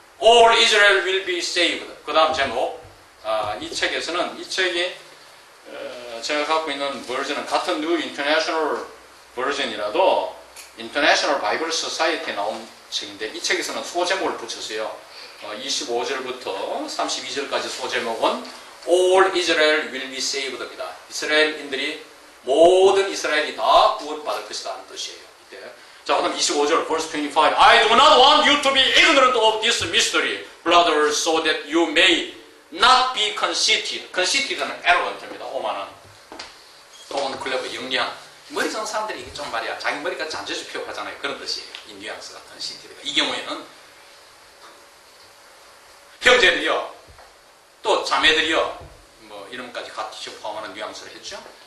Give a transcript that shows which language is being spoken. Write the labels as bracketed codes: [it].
[en] All Israel will be saved. [ko] 그 다음 제목 이 책에서는 이 책이 제가 갖고 있는 버전은 같은 New International 버전이라도 International Bible Society에 나온 책인데 이 책에서는 소제목을 붙였어요. 25절부터 32절까지 소제목은 [en] All Israel will be saved [ko] 입니다. 이스라엘인들이 모든 이스라엘이 다 구원받을 것이다 하는 뜻이에요. 이때. 자, 그다음 25절 [en] verse 25 I do not want you to be ignorant of this mystery, brothers, so that you may not be conceited. [ko] conceited는 arrogant입니다. 오만한 혹은 클레버 영리한 머리 좋은 사람들이 이게 좀 말이야 자기 머리가 잔재주 피워가잖아요. 그런 뜻이에요. 이 뉘앙스가 conceited. 이 경우에는 형제들이요 또 자매들이요 뭐 이름까지 같이 포함하는 뉘앙스를 했죠.